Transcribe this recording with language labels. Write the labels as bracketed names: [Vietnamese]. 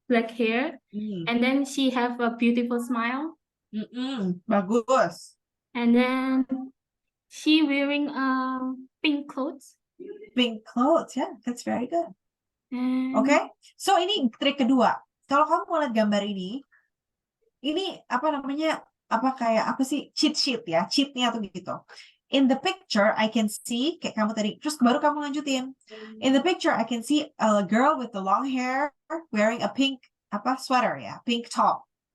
[English] black hair, and then she have a beautiful smile, [Indonesian] Bagus. [English] and then she wearing pink clothes. Pink clothes, yeah, that's very good. And [Indonesian] Oke, so ini trik kedua. Kalau kamu mau lihat gambar ini apa namanya? Apa sih cheat sheet ya? Cheatnya tuh gitu. [English] In the picture, I can see [Indonesian] kayak kamu tadi. Terus baru kamu lanjutin. In the picture, I can see a girl with the long hair wearing a pink sweater ya, pink top.